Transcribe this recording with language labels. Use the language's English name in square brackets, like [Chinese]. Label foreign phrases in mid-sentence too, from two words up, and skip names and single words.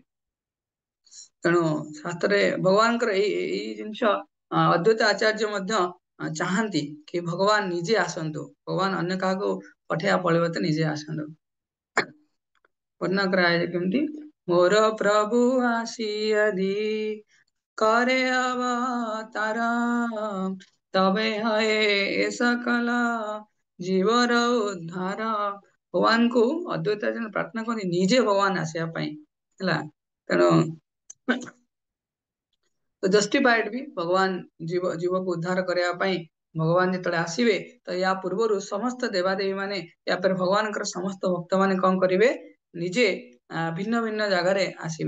[Odia] ତେଣୁ ଶାସ୍ତ୍ରରେ ଭଗବାନଙ୍କର ଏଇ ଜିନିଷ ଅଦ୍ୱୈତ ଆଚାର୍ଯ୍ୟ ମଧ୍ୟ ଚାହାନ୍ତି କି ଭଗବାନ ନିଜେ ଆସନ୍ତୁ, ଭଗବାନ ଅନ୍ୟ କାହାକୁ ପଠେଇବା ପରିବର୍ତ୍ତେ ନିଜେ ଆସନ୍ତୁ। ବର୍ଣ୍ଣନା କରାଯାଏ କେମିତି, [Bangla] মোর প্রভু আসি যদি করে অবতার, তবে হয় এ সকল জীবের উদ্ধার। [Odia] ଭଗବାନଙ୍କୁ ଅଦ୍ୱୈତ ଆଚାର୍ଯ୍ୟ ପ୍ରାର୍ଥନା କରନ୍ତି ନିଜେ ଭଗବାନ ଆସିବା ପାଇଁ ହେଲା। ତେଣୁ ଜଷ୍ଟିଫାଏଡ ବି ଭଗବାନ ଜୀବକୁ ଉଦ୍ଧାର କରିବା ପାଇଁ ଭଗବାନ ଯେତେବେଳେ ଆସିବେ, ତ ୟା ପୂର୍ବରୁ ସମସ୍ତ ଦେବାଦେବୀ ମାନେ, ୟାପରେ ଭଗବାନଙ୍କର ସମସ୍ତ ଭକ୍ତ ମାନେ କଣ କରିବେ, ନିଜେ ଭିନ୍ନ ଭିନ୍ନ ଜାଗାରେ ଆସିବେ।